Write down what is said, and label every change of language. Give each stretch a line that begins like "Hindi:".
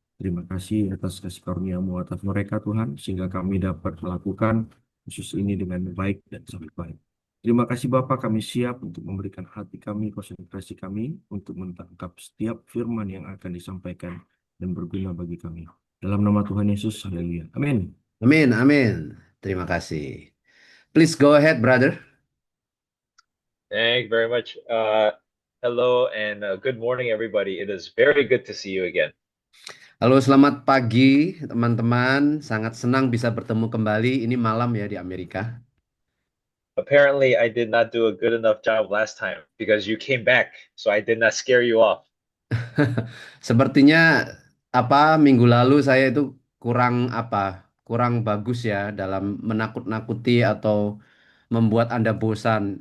Indonesian: Terima kasih atas kasih karunia-Mu atas mereka Tuhan sehingga kami dapat melakukan khusus ini dengan baik dan sangat baik. Terima kasih Bapak, kami siap untuk memberikan hati kami, konsentrasi kami untuk menangkap setiap firman yang akan disampaikan dan berguna bagi kami. Dalam nama Tuhan Yesus, haleluya. Amin. Amin, amin. Terima kasih.
English: Please go ahead, brother. Thank you very much. Hello and good morning, everybody. It is very good to see you again.
Indonesian: Halo, selamat pagi teman-teman. Sangat senang bisa bertemu kembali. Ini malam ya di Amerika.
English: Apparently, I did not do a good enough job last time because you came back, so I did not scare you off.
Indonesian: Sepertinya minggu lalu saya itu kurang kurang bagus ya dalam menakut-nakuti atau membuat Anda bosan.